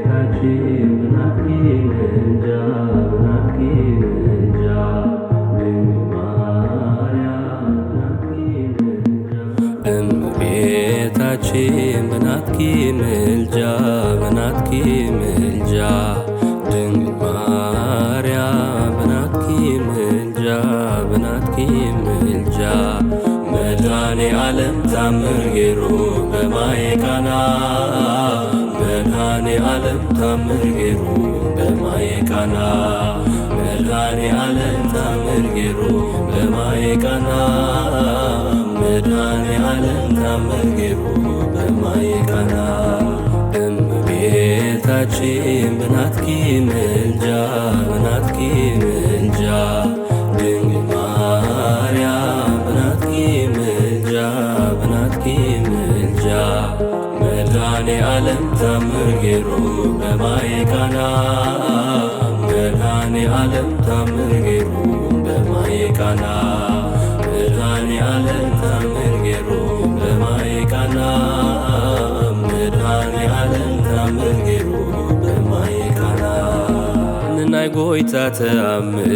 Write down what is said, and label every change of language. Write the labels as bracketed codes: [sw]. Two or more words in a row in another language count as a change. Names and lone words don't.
[am] እመቤታችን በናትኪ ምልጃ በናትኪ ምልጃ ድንግል ማርያም በናትኪ ምልጃ በናትኪ ምልጃ መድኃኔ ዓለም ታምር ጌሩ በማየ ቃና መድኃኔ ዓለም ታምር ጌሩ በማየ ቃና መድኃኔ ዓለም ታምር ጌሩ በማየ ቃና መድኃኔ ዓለም ታምር ጌሩ በማየ ቃና እመቤታችን በናትኪ ምልጃ በናትኪ ምልጃ ድንግል ማርያም በናትኪ ምልጃ በናትኪ ምልጃ መድኃኔ ዓለም ታምር ጌሩ በማየ ቃና መድኃኔ ዓለም ታምር ጌሩ በማየ ቃና መድኃኔ ዓለም ታምር ጌሩ በማየ ቃና መድኃኔ ዓለም ታምር ጌሩ በማየ ቃና [ti] ንናይ ጎይታ ተአምር